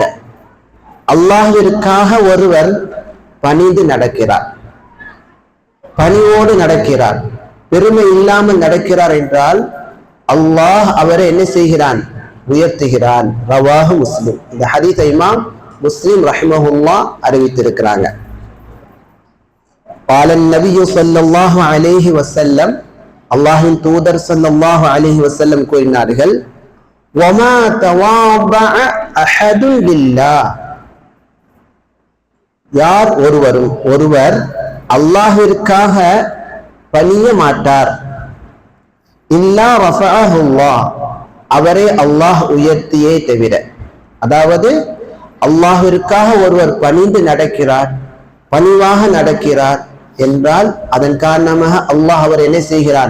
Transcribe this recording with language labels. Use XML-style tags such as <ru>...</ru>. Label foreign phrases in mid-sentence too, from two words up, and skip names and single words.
<ta>அல்லாஹ்விற்காக ஒருவர் பணிந்து நடக்கிறார், பணிவோடு நடக்கிறார், பெருமை இல்லாமல் நடக்கிறார் என்றால் அல்லாஹ் அவரை என்ன செய்கிறான்? உயர்த்துகிறான்.</ta> <ar>رواه مسلم.</ar> <ta>இந்த ஹதீஸை இமாம் முஸ்லிம் ரஹிமஹுல்லாஹ் அறிவித்திருக்கிறாங்க.</ta> <ar>قال النبي صلى الله عليه وسلم,</ar> <ta>அல்லாஹ்வின் தூதர்</ta> <ar>صلى الله عليه وسلم</ar> <ta>கூறினார்கள்,</ta> <ar>وما تواضع احد لله,</ar> <ta>யார் ஒருவர் அல்லாஹ்விற்காக பணிய மாட்டார்,</ta> <ar>إلا رفعه الله,</ar> <ta>அவரை அல்லாஹ் உயர்த்தியே தவிர. அதாவது அல்லாஹ்விற்காக ஒருவர் பணிந்து நடக்கிறார், பணிவாக நடக்கிறார் என்றால் அதன் காரணமாக அல்லாஹ் அவர் என்ன செய்கிறான்?</ta>